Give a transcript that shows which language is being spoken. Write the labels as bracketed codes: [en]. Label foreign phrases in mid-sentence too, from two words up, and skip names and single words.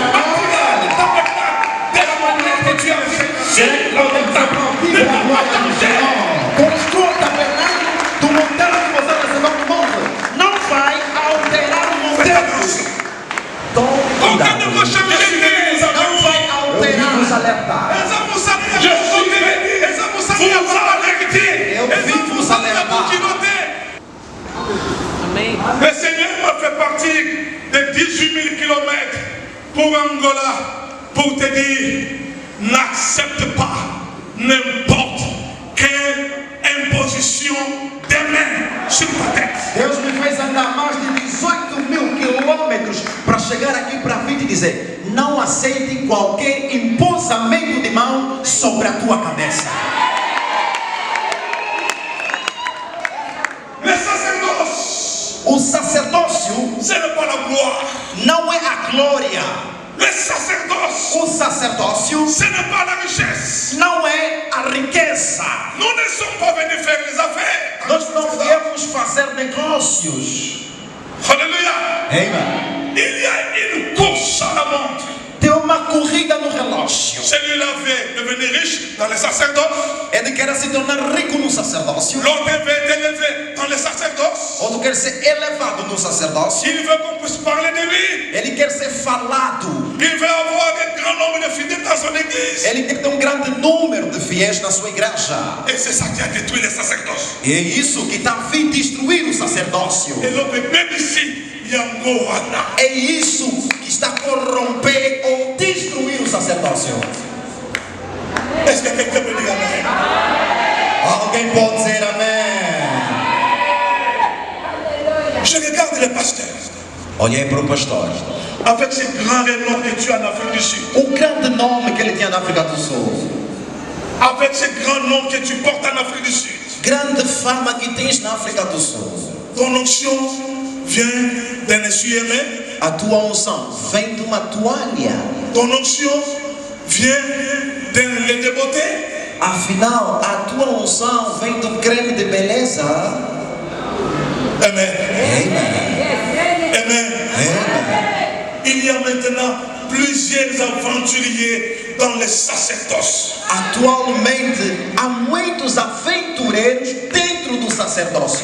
[pt] Construa o tabernáculo do monteiro que você recebeu no monte. Não vai alterar o monteiro. Tome cuidado. Não vai alterar. Nos alertar. Eu vim vos alertar. [fr] Le Seigneur m'a fait partir de 18 000 kilomètres pour Angola pour te dire, n'accepte pas n'importe quelle imposition des mains sur ta tête. [pt] Deus me fez andar mais de 18 mil quilômetros para chegar aqui para vir te dizer: não aceite qualquer imposamento de mão sobre a tua cabeça. [fr] Le sacerdoce, [pt] O sacerdócio [fr] ce n'est pas la gloire. [pt] não é a glória. [fr] Le sacerdoce, [pt] O sacerdócio [fr] ce n'est pas la richesse. [pt] não é a riqueza. [fr] Nous ne sommes pas venus faire les affaires. [pt] Nós não viemos fazer negócios. [fr] Alléluia. [pt] Amen. [fr] Il y a une course à la montre. [pt] Tem uma corrida no relógio. [fr] Celui-là veut devenir riche dans le sacerdoce. [pt] Ele quer se tornar rico no sacerdócio. [fr] L'autre veut être élevé dans le sacerdoce. [pt] Outro quer ser elevado no sacerdócio. [fr] Il veut qu'on puisse parler de lui. [pt] Ele quer ser falado. [fr] Il veut avoir un grand nombre de fidèles dans son église. [pt] Ele quer ter um grande número de fiéis na sua igreja. [fr] Et c'est ça qui a détruit le sacerdoce. [pt] E é isso que está a vir destruir o sacerdócio. [fr] Et l'autre, même ici, il y a un gros Anna. [pt] É isso que está a corromper ou destruir o sacerdócio. [fr] Est-ce que quelqu'un peut dire amen? [pt] Alguém pode dizer amém? [fr] Je regarde les pasteurs. [pt] Olhei para o pastor. [fr] Avec ce grand renom que tu as en Afrique du Sud. [pt] O grande nome que ele tinha na África do Sul. [fr] Avec ce grand nom que tu portes en Afrique du Sud. [pt] Grande fama que tens na África do Sul. [fr] Ton onction vient d'un essuie-main. [pt] A tua unção vem de uma toalha. [fr] Ton onction vient d'un lait de beauté. [pt] Afinal, a tua unção vem do creme de beleza. [fr] Amen. [pt] Amen. [fr] Amen. [pt] Amen. [fr] Il y a maintenant plusieurs aventuriers dans les sacerdoces. [pt] Atualmente, há muitos aventureiros dentro do sacerdócio.